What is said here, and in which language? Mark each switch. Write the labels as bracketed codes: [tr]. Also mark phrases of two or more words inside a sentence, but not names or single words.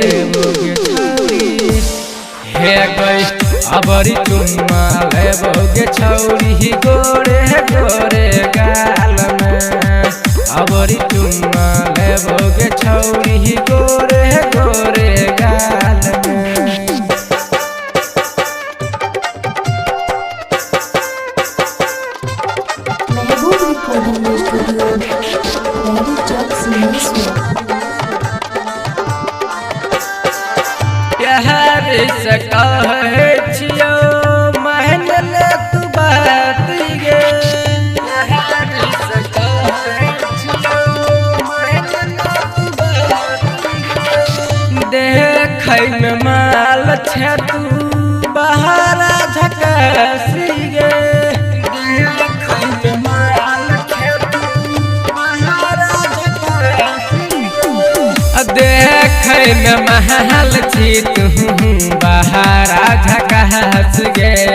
[mai] हे गई अबरी चुम्मा लेबोगे छौरी गोरे गोरे गाल में अबरी चुम्मा लेबोगे छौरी गोरे गोरे गाल में महबूब [en] recording studio [mai] महबूब चौक सिंहेश्वर प्यार से कहे छियो मान ले तू बात गे प्यार से कहे छियो मान ले तू बात गे देखै में माल छे तू बहारा झकासी गे देखै में माल छे तू बहारा झकासी देखै में महल छी तू बहारा झकास गे